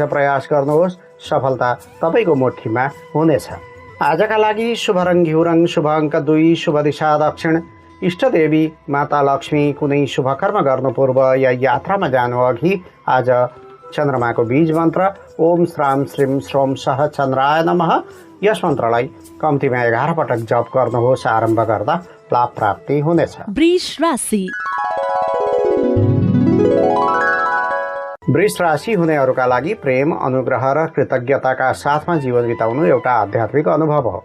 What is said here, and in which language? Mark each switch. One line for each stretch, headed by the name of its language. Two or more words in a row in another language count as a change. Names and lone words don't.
Nepali: प्रयास गर्नुहोस्, सफलता तपाईँको मुठीमा हुनेछ। आजका लागि शुभ रङ घिउ रङ, शुभ अङ्क 2, शुभ दिशा दक्षिण। इष्टदेवी माता लक्ष्मी कुनै शुभ कर्म गर्नु पूर्व या यात्रामा जानु अघि आज चन्द्रमाको बीज मन्त्र
Sanskrit: ओम श्राम श्रीम श्रोम सह चन्द्राय नमः
Nepali: यस मन्त्रलाई कम्तीमा 11 पटक जप गर्नुहोस्। आरम्भ गर्दा लाभ प्राप्ति हुनेछ। वृष राशि। वृष राशि हुनेहरूका लागि प्रेम, अनुग्रह र कृतज्ञताका साथमा जीवन बिताउनु एउटा आध्यात्मिक अनुभव हो।